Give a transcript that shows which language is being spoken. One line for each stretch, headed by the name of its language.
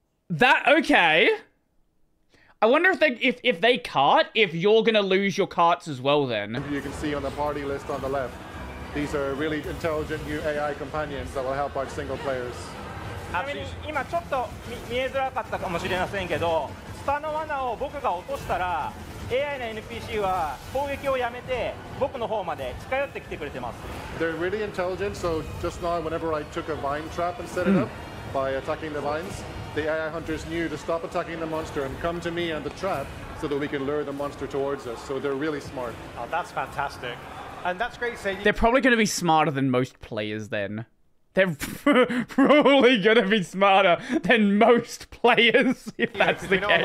English: Okay. I wonder if they cart, if you're gonna lose your carts as well then. You can see on the party list on the left, these are really intelligent new AI companions that will help out single players.
Japanese: ちなみに今ちょっと見えづらかったかもしれませんけど、スタの罠を僕が落としたら AI の NPC は攻撃をやめて僕の方まで近寄ってきてくれてます。
English: They're really intelligent, so just now whenever I took a vine trap and set it up by attacking the vines, the AI hunters knew to stop attacking the monster and come to me and the trap so that we can lure the monster towards us. So they're really smart. Oh, that's fantastic. And that's great. So they're probably going to be smarter than most players then. They're probably going to be smarter than most players, if that's the case.